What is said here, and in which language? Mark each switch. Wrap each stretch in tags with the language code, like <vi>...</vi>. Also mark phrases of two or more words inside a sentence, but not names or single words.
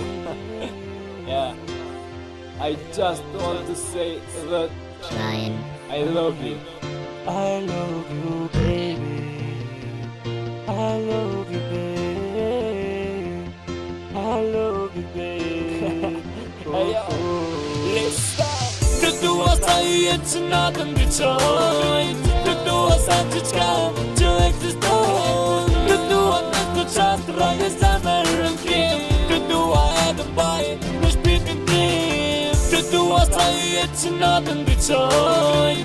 <en>Yeah, I just want to say that I love you. I love you, baby. I love you, baby. I love you, baby. Let's start.</en> <sq>Të dua sa i jetë që na të ndryqoj. Të dua sa gjithçka që ekziston. Të dua në të qast rrojë zemrën tim. Të dua edhe mbaj në shpirtin tim. Të dua sa i jetë që na të ndryqoj.</sq>